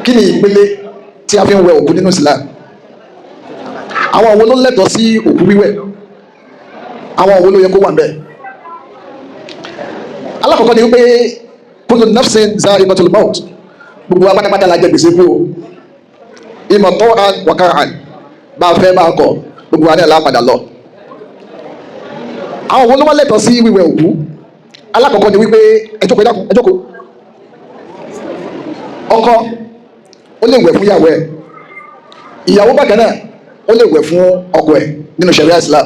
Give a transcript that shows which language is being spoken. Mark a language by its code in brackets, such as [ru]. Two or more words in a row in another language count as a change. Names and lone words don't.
[yo] kí ni ìpele tí a fi ń wẹ òkú nínú Islam? Àwọn wo ló lẹ́tọ̀ọ́ sí òkú wíwẹ̀? Àwọn wo ló yẹ kó wà ńbẹ̀? Alákọ̀ọ́kọ́ ni wípé [ar] كل نفس ذائقة الموت, [yo] gbogbo apátápátá la jẹ gbèsè kú o, [ar] إما طوعا وكرها, [yo] bá a fẹ́ bá a kọ̀ gbogbo wa ní àlá padà lọ. Àwọn wo ló wá lẹ́tọ̀ọ́ sí wíwẹ̀ òkú? Alákọ̀ọ́kọ́ ni wípé ẹ jókòó, ẹ jókòó. Ọkọ ó lè wẹ̀ fún ìyàwó ẹ̀, ìyàwó bákan náà ó lè wẹ̀ fún ọkọ ẹ̀ nínú ṣẹ̀ríà Islam.